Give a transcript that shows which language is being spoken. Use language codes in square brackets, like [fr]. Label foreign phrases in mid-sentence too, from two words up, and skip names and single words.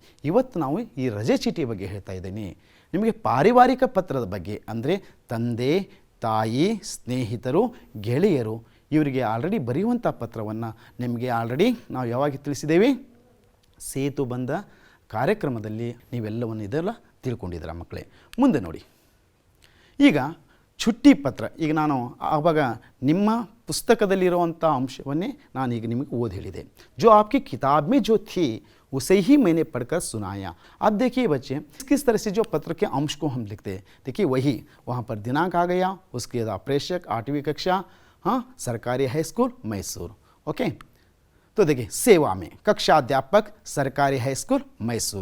[kn] ಇವತ್ತು ನಾವು ಈ ರಜೆ ಚೀಟಿ ಬಗ್ಗೆ ಹೇಳ್ತಾ ಇದ್ದೀನಿ. ನಿಮಗೆ ಪಾರಿವಾರಿಕ ಪತ್ರದ ಬಗ್ಗೆ ಅಂದರೆ ತಂದೆ, ತಾಯಿ, ಸ್ನೇಹಿತರು, ಗೆಳೆಯರು ಇವರಿಗೆ ಆಲ್ರೆಡಿ ಬರೆಯುವಂಥ ಪತ್ರವನ್ನು ನಿಮಗೆ ಆಲ್ರೆಡಿ ನಾವು ಯಾವಾಗ ತಿಳಿಸಿದ್ದೇವೆ? ಸೇತು ಬಂದ ಕಾರ್ಯಕ್ರಮದಲ್ಲಿ ನೀವೆಲ್ಲವನ್ನು ಇದೆಲ್ಲ ತಿಳ್ಕೊಂಡಿದ್ದೀರ ಮಕ್ಕಳೇ. ಮುಂದೆ ನೋಡಿ, ಈಗ [hi] छुट्टी पत्र [kn] ಈಗ ನಾನು ಆವಾಗ ನಿಮ್ಮ पुस्तकदಲ್ಲಿರುವಂಥ अंशवन्ने ನಾನು ಈಗ ನಿಮಗೆ ಓದಿ ಹೇಳಿದೆ. [hi] जो आपकी किताब में जो थी उसे ही मैंने पढ़कर सुनाया. अब देखिए बच्चे, किस तरह से जो पत्र के अंश को हम लिखते हैं. देखिए वही वहाँ पर दिनांक आ गया, उसके बाद प्रेषक 8वीं कक्षा, हाँ, सरकारी हाई स्कूल मैसूर. ओके, तो देखिए सेवा में कक्षा अध्यापक सरकारी हाई स्कूल मैसूर.